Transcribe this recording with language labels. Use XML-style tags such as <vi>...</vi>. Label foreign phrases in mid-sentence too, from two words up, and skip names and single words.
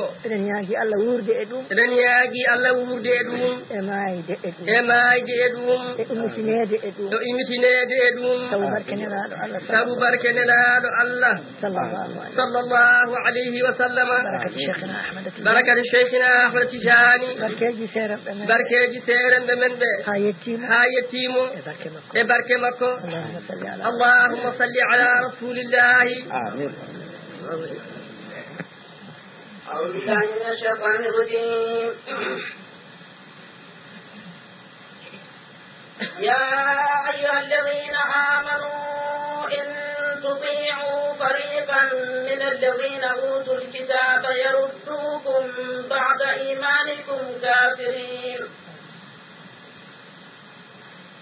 <ff>eɗen ñaagui Allah wurde e ɗum e mayde e ɗum e ummitinede e ɗum sabu barke nelaɗo Allah</ff> <ar>صلى الله عليه وسلم</ar> <ff>barakati cheikhina Ahmad Tijani barkeji serenɓe men ɓe ha yettimo e barke makko</ff> <ar>اللهم صل على رسول الله آمين. أعوذ بالله من الشيطان الرجيم. يا أيها الذين آمنوا إن تطيعوا فريقا من الذين أوتوا الكتاب يردوكم بعد إيمانكم كافرين</ar>